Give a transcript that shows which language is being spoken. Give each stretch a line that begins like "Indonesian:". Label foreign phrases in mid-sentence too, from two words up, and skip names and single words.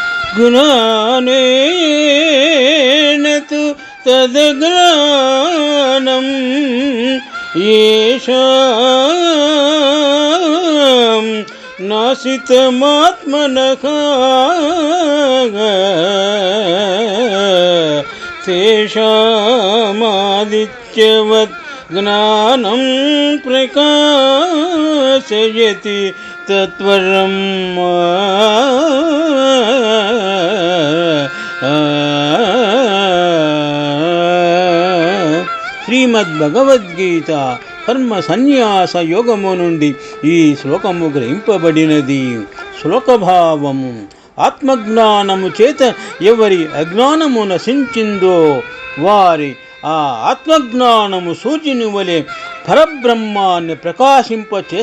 Sanskrit: జ్ఞానేన తు తద్జ్ఞానం येषां नासितमात्मनः तेषामादित्यवत् ज्ञानं प्रकाशयति तत्परम्
Telugu: శ్రీమద్భగవద్గీత కర్మ సన్యాస యోగము నుండి ఈ శ్లోకము గ్రహింపబడినది. శ్లోకభావము: ఆత్మజ్ఞానము చేత ఎవరి అజ్ఞానము నశించిందో వారి ఆ ఆత్మజ్ఞానము సూర్యుని వలె పరబ్రహ్మాన్ని ప్రకాశింపచేస్తుంది.